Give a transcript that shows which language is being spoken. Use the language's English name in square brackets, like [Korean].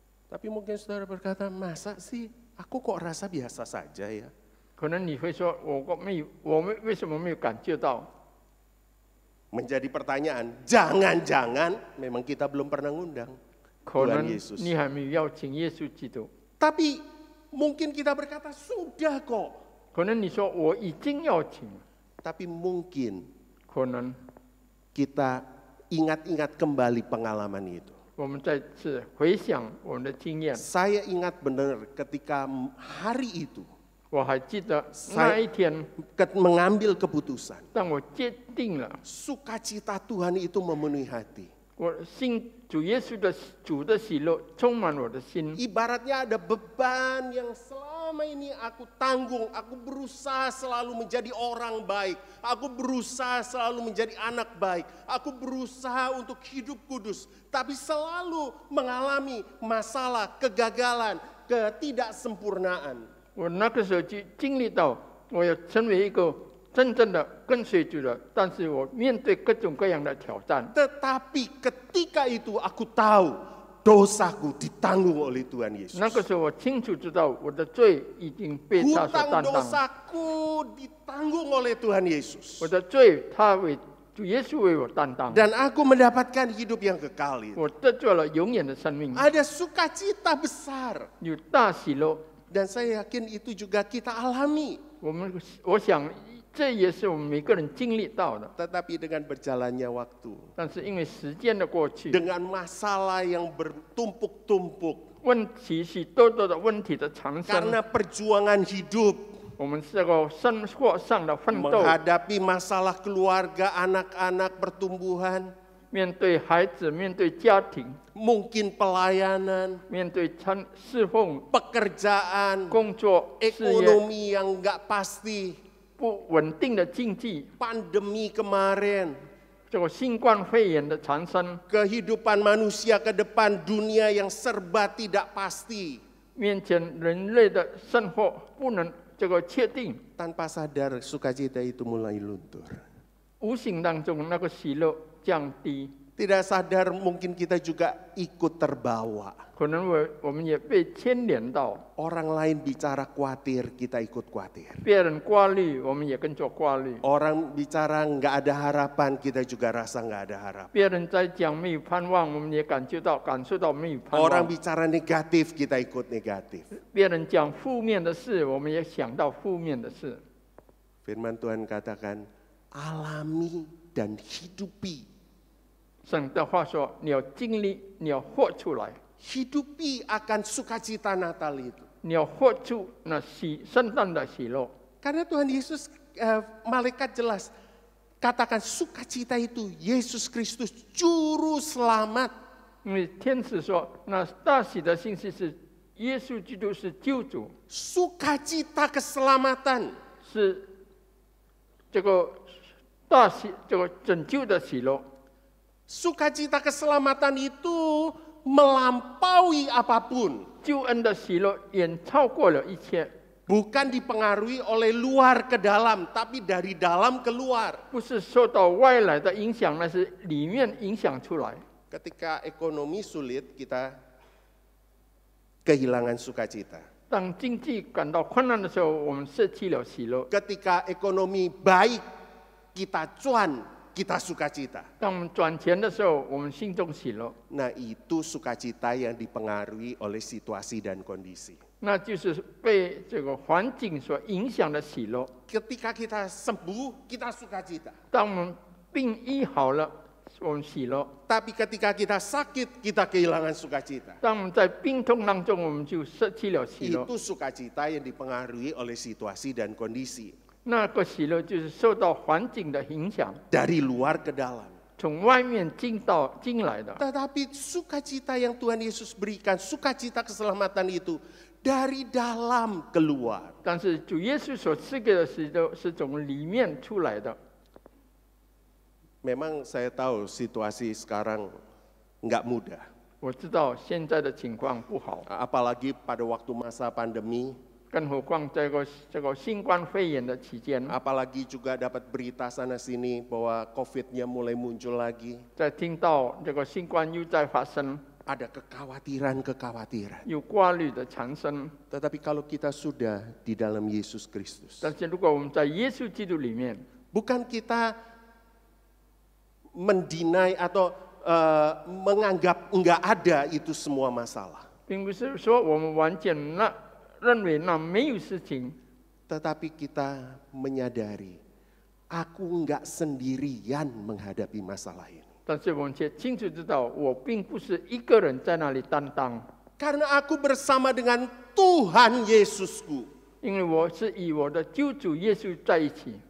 [Indonesian] Tapi mungkin saudara berkata, masa sih aku kok rasa biasa saja ya? [Chinese] 可能你会说，我们为什么没有感觉到？ [Indonesian] Menjadi pertanyaan, jangan-jangan memang kita belum pernah ngundang [Chinese] 可 [Indonesian] Tuhan [Chinese] 能 [Indonesian] Yesus. [Chinese] 你还没有邀请耶稣基督。 [Indonesian] Tapi mungkin kita berkata, sudah kok. [Chinese] 可能你说我已经邀请了， [Indonesian] Tapi mungkin [Chinese] 可能 [Indonesian] kita ingat-ingat kembali pengalaman itu. [Chinese] 我们再次回想我们的经验。 [Indonesian] Saya ingat benar ketika hari itu [Chinese] 我还记得那一天， [Indonesian] mengambil keputusan. [Chinese] 当我决定了， [Indonesian] Sukacita Tuhan itu memenuhi hati. [Chinese] 我信主耶稣的主的喜乐充满我的心。 [Indonesian] Ibaratnya ada beban yang selama ini aku tanggung. Aku berusaha selalu menjadi orang baik. Aku berusaha selalu menjadi anak baik. Aku berusaha untuk hidup kudus. Tapi selalu mengalami masalah, kegagalan, ketidaksempurnaan. [Chinese] 我那个时候就经历到，我要成为一个真正的跟随主的，但是我面对各种各样的挑战。 [Indonesian] Tetapi ketika itu aku tahu dosaku ditanggung oleh Tuhan Yesus. [Chinese] 那个时候我清楚知道我的罪已经被他所 [Indonesian] Hutang [Chinese] 担当， [Indonesian] dosaku ditanggung oleh Tuhan Yesus. [Chinese] 我的罪他为主耶稣为我担当， [Indonesian] Dan aku mendapatkan hidup yang kekal itu. [Chinese] 我得着了永远的生命， [Indonesian] Ada sukacita besar. [Chinese] 有大喜乐。 [Indonesian] Dan saya yakin itu juga kita alami. [Chinese] 我想这也是我们每个人经历到的， [Indonesian] Tetapi dengan berjalannya waktu, [Chinese] 但是因为时间的过去， [Indonesian] dengan masalah yang bertumpuk-tumpuk, [Chinese] 问题许多的问题的产生， [Indonesian] karena perjuangan hidup, [Chinese] 我们这个生活上的奋斗， [Indonesian] menghadapi masalah keluarga, anak-anak, pertumbuhan, [Chinese] 面对孩子，面对家庭， [Indonesian] mungkin pelayanan, [Chinese] 面对侍奉、 [Indonesian] pekerjaan, [Chinese] 工作、事业， [Indonesian] ekonomi yang nggak pasti, [Chinese] 不稳定的经济， [Indonesian] pandemi kemarin, [Chinese] 这个新冠肺炎的产生， [Indonesian] kehidupan manusia ke depan, dunia yang serba tidak pasti. [Chinese] 面前人类的生活不能这个确定， [Indonesian] Tanpa sadar sukacita itu mulai luntur. [Chinese] 无形当中那个喜乐降低， [Indonesian] Tidak sadar mungkin kita juga ikut terbawa. [Chinese] 可能我们也被牵连到， [Indonesian] Orang lain bicara khawatir, kita ikut khawatir. [Chinese] 别人挂虑，我们也跟着挂虑； [Indonesian] Orang bicara nggak ada harapan, kita juga rasa nggak ada harapan. [Chinese] 别人在讲没有盼望，我们也感受到没有盼 [Indonesian] Orang [Chinese] 望； [Indonesian] bicara negatif, kita ikut negatif. [Chinese] 别人讲负面的事，我们也想到负面的事。 [Indonesian] Firman Tuhan katakan, alami dan hidupi. [Chinese] 神的话说：“你要经历，你要活出来， [Indonesian] Hidupi akan sukacita Natal itu. [Chinese] 你要活出那圣诞的喜乐。 [Indonesian] Karena Tuhan Yesus, malaikat jelas katakan sukacita itu Yesus Kristus juru selamat. [Chinese] 因为天使说，那大喜的信息是耶稣基督是救主， [Indonesian] Sukacita keselamatan. [Chinese] 是这个大喜这个拯救的喜乐。 [Indonesian] Sukacita keselamatan itu melampaui apapun. [Chinese] 救恩的喜乐远超过了一切， [Indonesian] Bukan dipengaruhi oleh luar ke dalam, tapi dari dalam keluar. [Chinese] 不是受到外来的影响，那是里面影响出来。 [Indonesian] Ketika ekonomi sulit, kita kehilangan sukacita. [Chinese] 当经济感到困难的时候，我们失去了喜乐； [Indonesian] Ketika ekonomi baik, kita cuan, kita sukacita. [Chinese] 当我们赚钱的时候，我们心中喜乐。 [Indonesian] Nah, itu sukacita yang dipengaruhi oleh situasi dan kondisi. [Chinese] 那就是被这个环境所影响的喜乐。 [Indonesian] Ketika kita sembuh, kita sukacita. [Chinese] 当我们病医好了，我们喜乐； [Indonesian] Tapi ketika kita sakit, kita kehilangan sukacita. [Chinese] 当我们在病痛当中，我们就失去了喜乐。 [Indonesian] Itu sukacita yang dipengaruhi oleh situasi dan kondisi. [Chinese] 那个喜乐就是受到环境的影响， [Indonesian] Dari luar ke dalam. [Chinese] 从外面进来的。 [Indonesian] Tetapi sukacita yang Tuhan Yesus berikan, sukacita keselamatan itu dari dalam keluar. [Chinese] 但是主耶稣所赐给的喜乐是从里面出来的。 [Indonesian] Memang saya tahu situasi sekarang nggak mudah. [Chinese] 我知道现在的情况不好， [Indonesian] Apalagi pada waktu masa pandemi, [Chinese] 更何况这个新冠肺炎的期间， [Indonesian] apalagi juga dapat berita sana sini bahwa COVID-nya mulai muncul lagi. [Chinese] 在听到这个新冠又在发生， [Indonesian] Ada kekhawatiran-kekhawatiran. [Chinese] 有挂虑的产生。 [Indonesian] Tetapi kalau kita sudah di dalam Yesus Kristus, [Chinese] 但是如果我们在耶稣基督里面， [Indonesian] bukan kita mendinai atau menganggap enggak ada itu semua masalah. [Chinese] 并不是说我们完全认为那没有事情， [Indonesian] Tetapi kita menyadari, aku enggak sendirian menghadapi masalah ini. [Chinese] 但是我们却清楚知道，我并不是一个人在那里担当， [Indonesian] Karena aku bersama dengan Tuhan Yesusku, [Chinese] 因为我是与我的救主耶稣在一起，